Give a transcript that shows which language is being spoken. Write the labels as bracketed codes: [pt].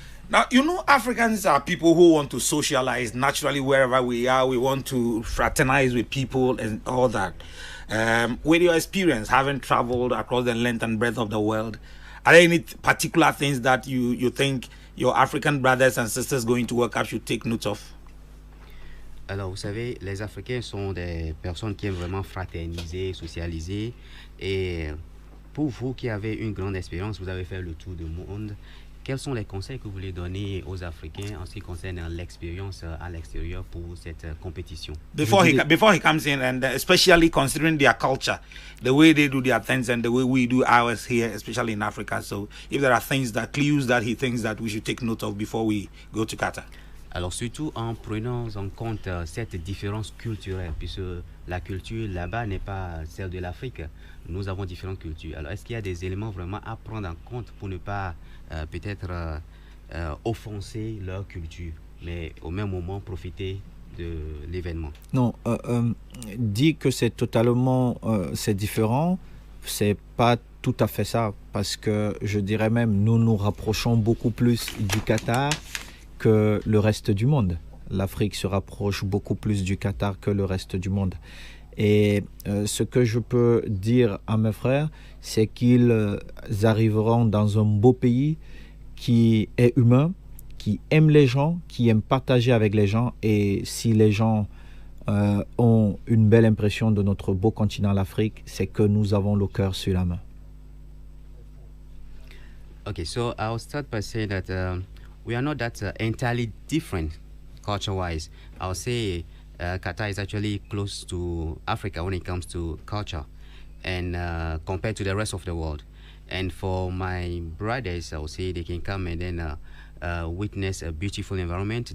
[en] Now, Africans are people who want to socialize naturally wherever we are. We want to fraternize with people and all that. With your experience, having traveled across the length and breadth of the world, are there any particular things that you think your African brothers and sisters going to World Cup should take note of? [fr] Alors, vous savez, les Africains sont des personnes qui aiment vraiment fraterniser, socialiser. Et pour vous qui avez une grande expérience, vous avez fait le tour du monde, quels sont les conseils que vous voulez donner aux Africains en ce qui concerne l'expérience à l'extérieur pour cette compétition? [en] Before he comes in, and especially considering their culture, the way they do their things and the way we do ours here, especially in Africa. So if there are clues that he thinks that we should take note of before we go to Qatar. [fr] Alors surtout en prenant en compte cette différence culturelle, puisque la culture là-bas n'est pas celle de l'Afrique. Nous avons différentes cultures. Alors est-ce qu'il y a des éléments vraiment à prendre en compte pour ne pas peut-être offenser leur culture, mais au même moment profiter de l'événement? Non, dit que c'est totalement c'est différent, c'est pas tout à fait ça, parce que je dirais même nous nous rapprochons beaucoup plus du Qatar que le reste du monde. L'Afrique se rapproche beaucoup plus du Qatar que le reste du monde. Et ce que je peux dire à mes frères, c'est qu'ils arriveront dans un beau pays qui est humain, qui aime les gens, qui aime partager avec les gens. Et si les gens ont une belle impression de notre beau continent, l'Afrique, c'est que nous avons le cœur sur la main. [en] Okay, so I'll start by saying that we are not that entirely different culture-wise. I'll say Qatar is actually close to Africa when it comes to culture, and compared to the rest of the world. And for my brothers, I would say they can come and then witness a beautiful environment.